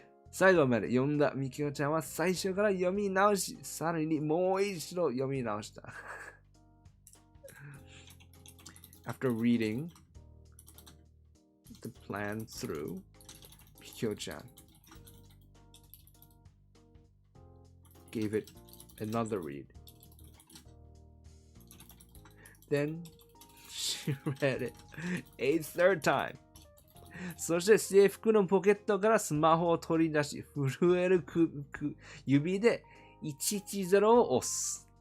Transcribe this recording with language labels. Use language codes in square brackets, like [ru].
[ja] 最後まで読んだみきおちゃんは最初から読み直し、さらにもう一度読み直した。 [en] After reading the plan through, Mikio-chan gave it another read. Then she read it a third time. [ja] そして制服のポケットからスマホを取り出し、震える指で110を押す。